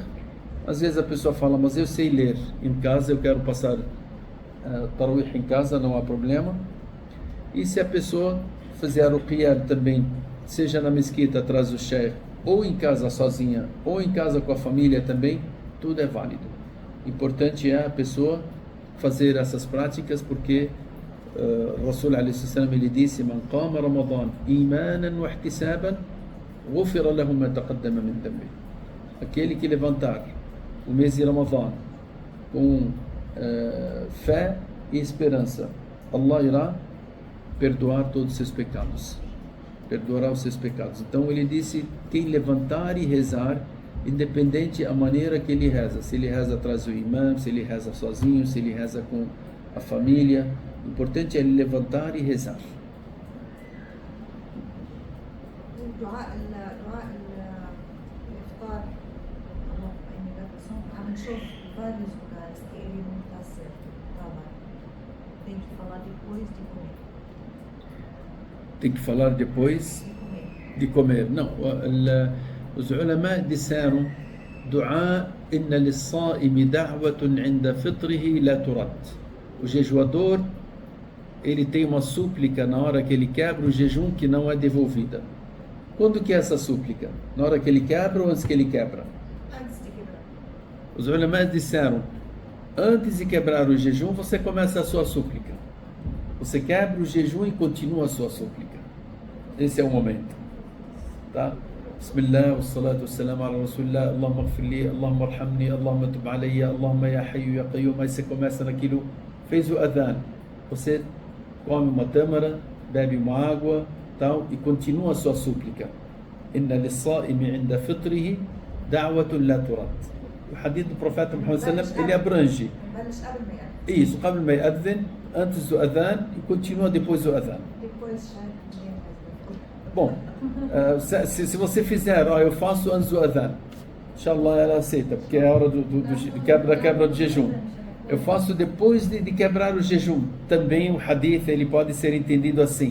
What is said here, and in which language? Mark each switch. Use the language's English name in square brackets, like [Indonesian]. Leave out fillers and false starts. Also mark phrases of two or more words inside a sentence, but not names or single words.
[Portuguese] Às vezes a pessoa fala, mas eu sei ler em casa, eu quero passar Tarawih em casa, não há problema. E se a pessoa fizer o qiyam também, seja na mesquita atrás do sheikh, ou em casa sozinha, ou em casa com a família também, tudo é válido. Importante é a pessoa fazer essas práticas, porque [Arabic] رسول عليه السلام [Portuguese] ele disse, [Arabic] من قام رمضان إيمانا واحتسابا، غفر له ما تقدم من ذنبه. [Portuguese] Aquele que levantar o mês de Ramadã com fé e esperança, Allah irá perdoar todos os seus pecados, perdoará os seus pecados. Então ele disse, quem levantar e rezar, independente a maneira que ele reza, se ele reza atrás do imam, se ele reza sozinho, se ele reza com a família, o importante é ele levantar e rezar. [Arabic] دعاء الإفطار اللهم إني لا تصوم عم نشوف [Portuguese] vários lugares que ele não está certo. Tem que falar depois de comer. Tem que falar depois de comer. Não, os ulama disseram [Arabic] دعاء إن للصائم دعوة عند فطره لا ترد. [Portuguese] O jejuador, ele tem uma súplica na hora que ele quebra o jejum que não é devolvida. Quando que é essa súplica? Na hora que ele quebra ou antes que ele quebra? Antes de quebrar. Os ulama disseram, antes de quebrar o jejum, você começa a sua súplica. Você quebra o jejum e continua a sua súplica. Esse é o momento. Tá? [Arabic] بسم الله، والصلاة والسلام على رسول الله، اللهم اغفر لي، اللهم ارحمني، اللهم تب علي، اللهم يا حي يا قيوم. [Portuguese] Aí você começa naquilo, fez o adhan. Você come uma tâmara, bebe uma água, tal, e continua a sua súplica. [Arabic] إن للصائم عند فطره دعوة لا ترد. [Portuguese] O hadith do profeta Muhammad [Arabic] صلى الله عليه وسلم, [Portuguese] ele abrange [Arabic] بلش قبل ما يأذن. isso, قبل ما يأذن, [Portuguese] antes do adhan e continua depois do adhan. Depois já Bom, se você fizer, eu faço antes do adhan, inshallah ela aceita, porque é a hora da quebra do jejum. Eu faço depois de quebrar o jejum. Também o hadith ele pode ser entendido assim.